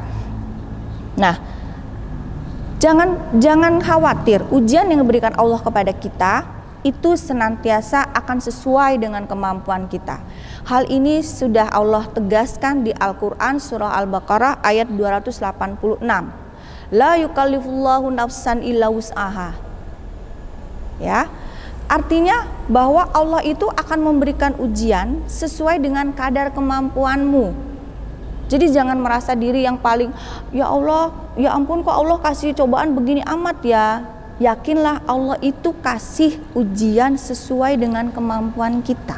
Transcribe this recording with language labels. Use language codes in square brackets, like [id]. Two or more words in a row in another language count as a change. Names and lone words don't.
[id] Nah, jangan khawatir, ujian yang diberikan Allah kepada kita itu senantiasa akan sesuai dengan kemampuan kita. Hal ini sudah Allah tegaskan di Al-Qur'an surah Al-Baqarah ayat 286. [ar] La yukallifullahu nafsan illa wus'aha. [id] Ya. Artinya bahwa Allah itu akan memberikan ujian sesuai dengan kadar kemampuanmu. Jadi jangan merasa diri yang paling, ya Allah, ya ampun kok Allah kasih cobaan begini amat ya. Yakinlah Allah itu kasih ujian sesuai dengan kemampuan kita.